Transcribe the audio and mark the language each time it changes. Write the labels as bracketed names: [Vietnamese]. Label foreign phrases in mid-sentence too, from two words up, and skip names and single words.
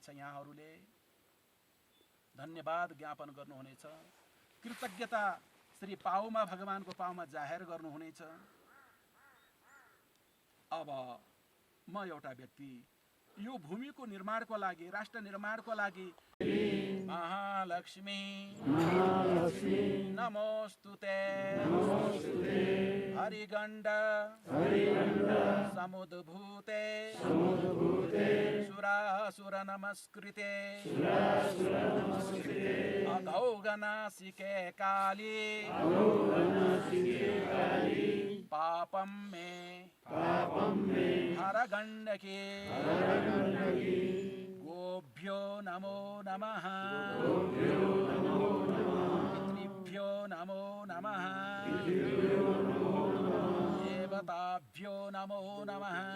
[Nepali] यहाँहरूले धन्यवाद ज्ञापन गर्नुहुनेछ। कृतज्ञता श्री पाउमा भगवानको पाउमा जाहेर गर्नुहुनेछ। अब म एउटा व्यक्ति यो भूमिको निर्माणको लागि, राष्ट्र निर्माणको लागि महालक्ष्मी [Sanskrit] नमोस्तुते हरिगण्ड समुद्भूते सुरासुर नमस्कृते अघौगनासिके काली पापम मे हरगण्डकी गोभ्यो नमो नमः पितृभ्यो नमो नमः देवताभ्यो नमो नमः।